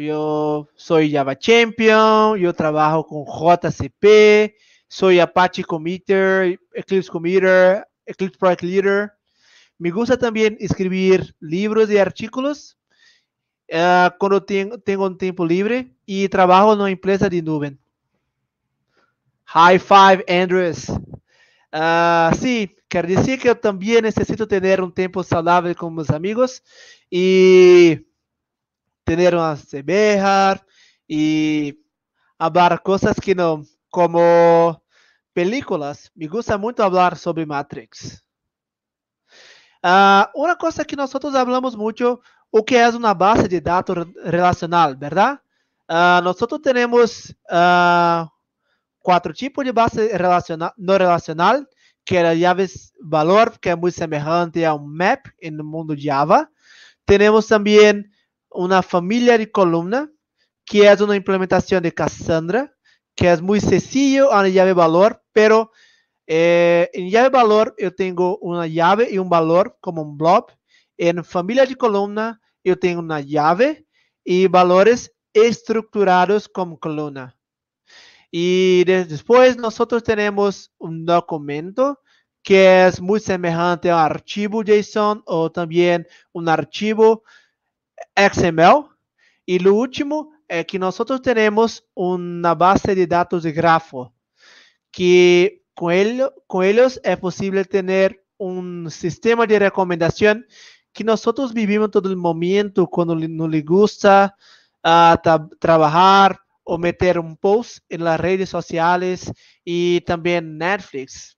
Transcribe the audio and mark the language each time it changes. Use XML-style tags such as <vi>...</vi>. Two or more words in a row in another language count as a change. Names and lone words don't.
<es>Yo soy Java Champion, yo trabajo con JCP, soy Apache Committer, Eclipse Committer, Eclipse Project Leader. Me gusta también escribir libros y artículos cuando tengo un tiempo libre y trabajo en una empresa de nube.</es> <en>High five, Andrews.</en> <es>Sí,</es> <pt>quero dizer que eu também necessito ter um tempo saudável com meus amigos e ter uma cerveja e falar coisas que não,</pt> <es>como películas. Me gusta</es> <pt>muito falar sobre Matrix. Uma coisa que nós falamos muito, o que é uma base de dados relacional, verdade? Nós temos quatro tipos de base relacional, no relacional, que era</pt> <es>llaves valor,</es> <pt>que é muito semelhante a um map no mundo Java. Temos também uma família de coluna, que é uma implementação de Cassandra, que é muito</pt> <es>sencillo a llave valor, pero</es> <pt>em</pt> <es>llave valor</es> <pt>eu tenho uma llave e um valor como um blob. Em família de coluna eu tenho uma llave e valores estruturados como coluna.</pt> <es>Y después nosotros tenemos un documento que es muy semejante a un archivo JSON o también un archivo XML. Y lo último es que nosotros tenemos una base de datos de grafo, que con ellos es posible tener un sistema de recomendación que nosotros vivimos todo el momento cuando nos le gusta trabajar o meter un post en las redes sociales y también Netflix.</es>